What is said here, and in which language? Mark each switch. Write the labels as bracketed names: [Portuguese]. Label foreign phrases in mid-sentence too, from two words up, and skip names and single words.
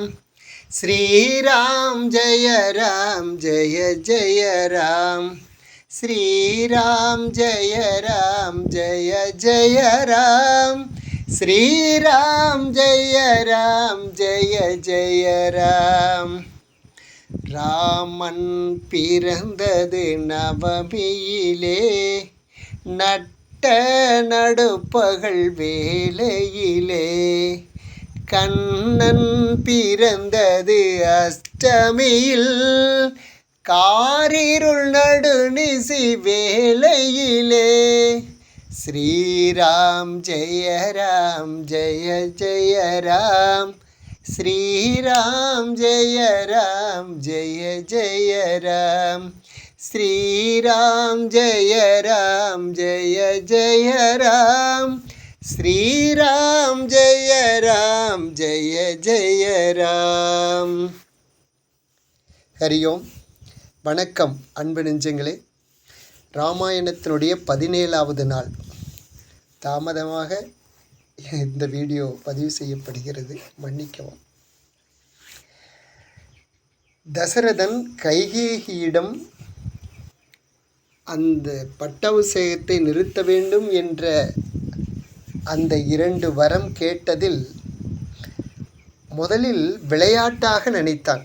[Hindi] श्रीराम जय जय राम। श्रीराम जय जय राम। श्रीराम जय जय राम। [Tamil] ராமன் பிறந்தது நவமியிலே, நட்ட நடுப்பகல் வேளையிலே. கண்ணன் பிறந்தது அஷ்டமியில், காரிருள் நடுநிசி வேளையிலே. [Hindi] श्रीराम जय जय राम. श्रीराम जय जय राम। श्रीराम जय जय राम। श्रीराम जय जय राम। [Tamil] ஹரியோம். வணக்கம் அன்பு நெஞ்சங்களே. ராமாயணத்தினுடைய 17வது நாள். தாமதமாக இந்த வீடியோ பதிவு செய்யப்படுகிறது, மன்னிக்கவும். தசரதன் கைகேயியிடம் அந்த பட்டாபிஷேகத்தை நிறுத்த வேண்டும் என்ற அந்த 2 வரம் கேட்டதில் முதலில் விளையாட்டாக நினைத்தான்.